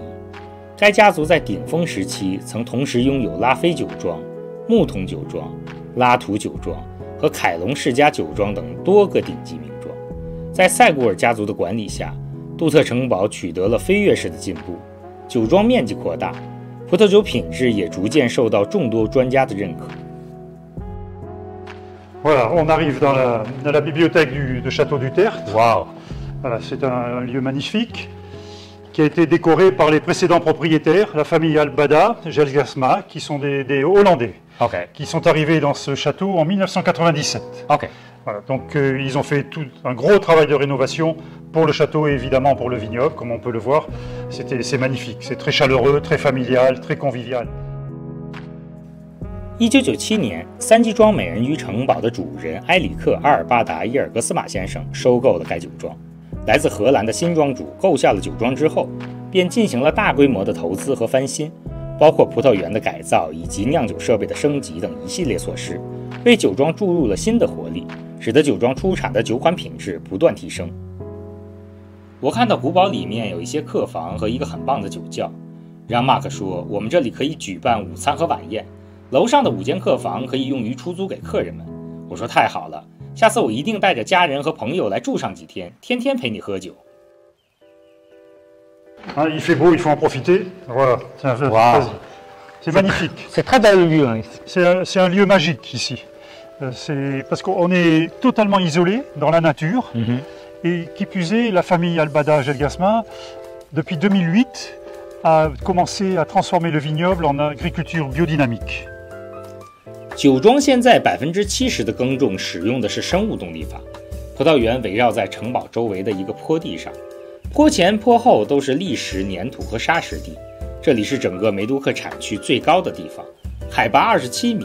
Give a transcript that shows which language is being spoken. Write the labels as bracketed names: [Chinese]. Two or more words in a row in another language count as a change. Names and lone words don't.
[Chinese] 该家族在顶峰时期曾同时拥有拉菲酒庄、木桶酒庄、拉图酒庄和凯隆世家酒庄等多个顶级名庄。在塞古尔家族的管理下，杜特城堡取得了飞跃式的进步，酒庄面积扩大，葡萄酒品质也逐渐受到众多专家的认可。 [French] Voilà, on arrive dans la bibliothèque du château du Tertre. Wow. Voilà, c'est un lieu magnifique qui a été décoré par les précédents propriétaires, la famille Albada, Jelgasma, qui sont des Hollandais, qui sont arrivés dans ce château en 1997. Voilà, donc ils ont fait tout un gros travail de rénovation pour le château et évidemment pour le vignoble, comme on peut le voir. C'est magnifique, c'est très chaleureux, très familial, très convivial. [Chinese] 1997 年，三季庄美人鱼城堡的主人埃里克·阿尔巴达·伊尔格斯马先生收购了该酒庄。来自荷兰的新庄主购下了酒庄之后，便进行了大规模的投资和翻新，包括葡萄园的改造以及酿酒设备的升级等一系列措施，为酒庄注入了新的活力，使得酒庄出产的酒款品质不断提升。我看到古堡里面有一些客房和一个很棒的酒窖，让马克说我们这里可以举办午餐和晚宴，楼上的5间客房可以用于出租给客人们。我说太好了，下次我一定带着家人和朋友来住上几天，天天陪你喝酒。 [French] Il fait beau, il faut en profiter. Voilà, c'est magnifique. C'est très bel lieu. C'est un lieu magique ici. C'est parce qu'on est totalement isolé dans la nature. Et qui plus est, la famille Albada Gelgasma, depuis 2008, a commencé à transformer le vignoble en agriculture biodynamique. [Chinese] 酒庄现在70%的耕种使用的是生物动力法，葡萄园围绕在城堡周围的一个坡地上，坡前坡后都是砾石、粘土和沙石地。这里是整个梅都克产区最高的地方，海拔27米。